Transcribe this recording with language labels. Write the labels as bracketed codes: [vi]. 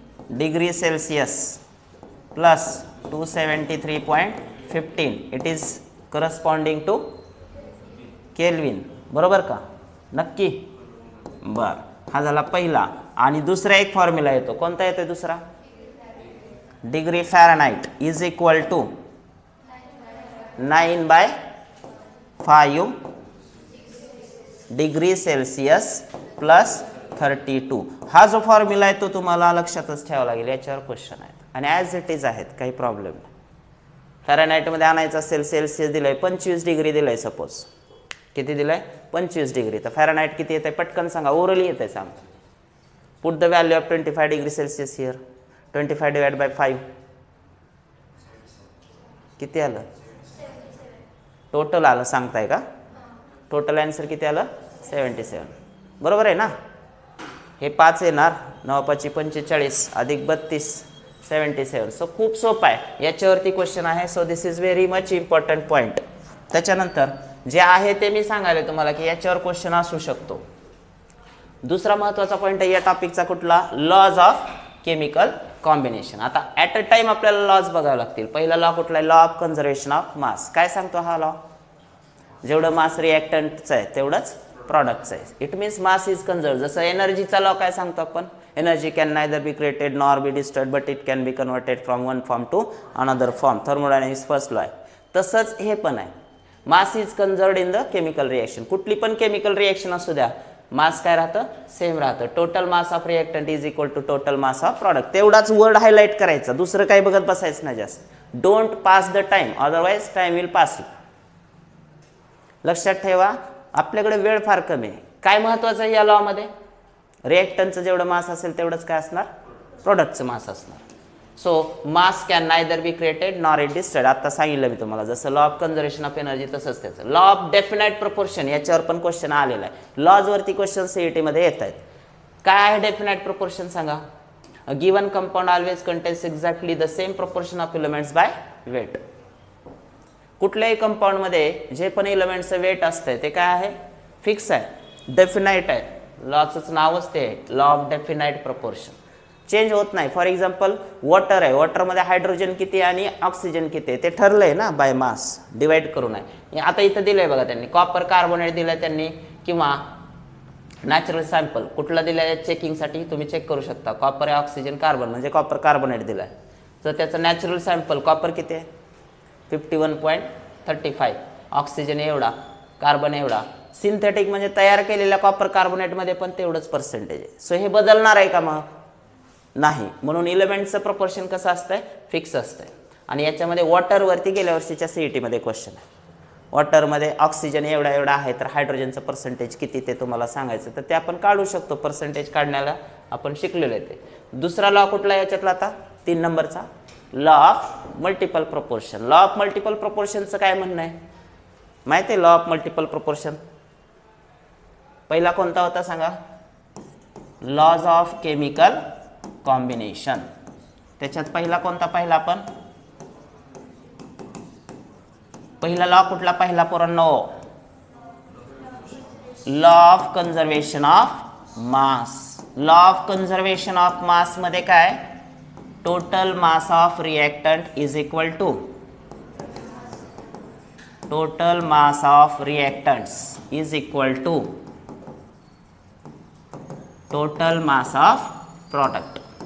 [en] Degree Celsius plus 273.15 it is corresponding to kelvin. [mr] बरोबर का. नक्की. बर, हा झाला पहिला. आणि दुसरा एक फॉर्म्युला येतो. कोणता येतो दुसरा. [en] Degree Fahrenheit is equal to 9/5 degree Celsius plus 32. [mr] हा जो फॉर्म्युला आहे तो तुम्हाला लक्षातच ठेवावा लागेल. याच्यावर क्वेश्चन आहेत आणि ॲज इट इज आहेत, काही प्रॉब्लेम नाही. फॅरनहाइटमध्ये आणायचं असेल सेल्सिअस दिलंय 25 डिग्री दिलंय. सपोज किती दिलंय 25 डिग्री. तर फॅरनहाइट किती येत आहे पटकन सांगा. ओरली येत आहे सांग. [en] Put the value of 25 degree Celsius here. [mr] 25 divide by 5 किती आलं. टोटल आलं सांगताय का. टोटल आन्सर किती आलं 77. बरोबर आहे ना. हे 5 येणार 9×5 = 45 अधिक 32 77. सो खूप सोपं आहे. याच्यावरती क्वेश्चन आहे. [en] So this is very much important point. [mr] त्याच्यानंतर जे आहे ते मी सांगायला तुम्हाला की याच्यावर क्वेश्चन असू शकतो. दुसरा महत्त्वाचा पॉईंट आहे या टॉपिकचा कुठला. [en] Laws of chemical combination. [mr] आता ॲट अ टाइम आपल्याला लॉज बघावे लागतील. पहिला लॉ कुठला आहे. Law of conservation of mass. काय सांगतो हा लॉ. जेवढं मास रिॲक्टंटचं आहे तेवढंच प्रॉडक्टचं आहे. [en] It means mass is conserve. जसं एनर्जीचा law काय सांगतो आपण. Energy can neither be created nor be destroyed but it can be converted from one form to another form. Thermodynamics first law आहे. [mr] तसंच हे पण आहे. [en] Mass is conserved in the chemical reaction. [mr] कुठली पण केमिकल रिॲक्शन असू द्या मास काय राहतं सेम राहतं. [en] Total mass of reactant is equal to total mass of product. [mr] तेवढाच वर्ड हायलाईट करायचा. दुसरं काही बघत बसायचं नाही जास्त. [en] Don't pass the time otherwise time will pass you. [mr] लक्षात ठेवा आपल्याकडे वेळ फार कमी आहे. काय महत्त्वाचं आहे या लॉमध्ये. रिॲक्टंटचं जेवढं मास असेल तेवढंच काय असणार प्रोडक्टचं मास असणार. [en] So mass can neither be created nor it destroyed. [mr] आता सांगितलं मी तुम्हाला. जसं law of conservation of energy तसंच त्याचं. लॉ ऑफ डेफिनाइट प्रपोर्शन याच्यावर पण क्वेश्चन आलेला आहे. लॉजवरती क्वेश्चन सीईटीमध्ये येत आहेत. काय आहे डेफिनाइट प्रपोर्शन सांगा. [en] A given compound always contains exactly the same proportion of elements by weight. [mr] कुठल्याही कंपाऊंडमध्ये जे पण एलिमेंटचं वेट असतंय ते काय आहे फिक्स आहे डेफिनाइट आहे. लॉचं नावच ते आहे law of definite proportion. Change होत नाही. फॉर एक्झाम्पल वॉटर आहे. वॉटरमध्ये हायड्रोजन किती आणि ऑक्सिजन किती आहे ते ठरलं आहे ना बाय मास डिवाइड करून आहे. आता इथं दिलं आहे बघा त्यांनी. कॉपर कार्बोनेट दिलं आहे त्यांनी किंवा नॅचरल सॅम्पल कुठला दिलं आहे चेकिंगसाठी तुम्ही चेक करू शकता. कॉपर आहे ऑक्सिजन कार्बन म्हणजे कॉपर कार्बोनेट दिलं आहे. तर त्याचं नॅचरल सॅम्पल कॉपर किती आहे 51.35. ऑक्सिजन एवढा कार्बन एवढा सिंथेटिक म्हणजे तयार केलेल्या कॉपर कार्बोनेटमध्ये पण तेवढंच पर्सेंटेज आहे. सो हे बदलणार आहे का मग? नाही. म्हणून इलेमेंटचं प्रपोर्शन कसं असतंय? फिक्स असतंय. आणि याच्यामध्ये वॉटरवरती गेल्या वर्षीच्या सीईटीमध्ये क्वेश्चन आहे. वॉटरमध्ये ऑक्सिजन एवढा एवढा आहे तर हायड्रोजनचं पर्सेंटेज किती ते तुम्हाला सांगायचं, तर ते आपण काढू शकतो. पर्सेंटेज काढण्याला आपण शिकलेलो आहे ते. दुसरा लॉ कुठला याच्यातला आता 3 नंबरचा? [en] Law of multiple proportion. [mr] Law of multiple प्रपोर्शनचं काय म्हणणं आहे माहिती आहे? लॉ ऑफ मल्टिपल प्रपोर्शन पहिला कोणता होता सांगा? [en] Laws of chemical combination. [mr] त्याच्यात पहिला कोणता पाहिला आपण? पहिला लॉ कुठला पाहिला पोरांनो? [en] Law of conservation of mass. Law of conservation of mass [mr] मध्ये काय? [en] Total mass of reactant is equal to total mass of reactants is equal to total mass of product.